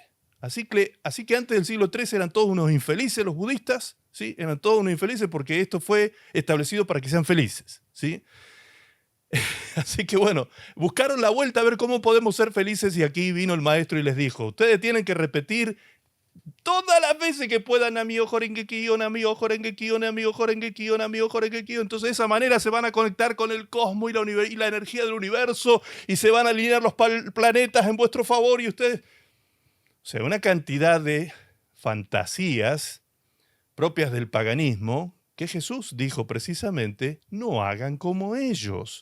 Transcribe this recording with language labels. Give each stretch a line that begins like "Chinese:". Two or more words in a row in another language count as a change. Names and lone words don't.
Spanish: Así que antes del siglo XIII eran todos unos infelices los budistas, ¿sí? Eran todos unos infelices porque esto fue establecido para que sean felices, ¿sí? Así que bueno, buscaron la vuelta a ver cómo podemos ser felices y aquí vino el maestro y les dijo, ustedes tienen que repetir todas las veces que puedan
Japanese: 南無妙法蓮華経, 南無妙法蓮華経, 南無妙法蓮華経, 南無妙法蓮華経.
Spanish: Entonces de esa manera se van a conectar con el cosmos y la energía del universo y se van a alinear los planetas en vuestro favor y ustedes... O sea, una cantidad de fantasías propias del paganismo que Jesús dijo precisamente, no hagan como ellos.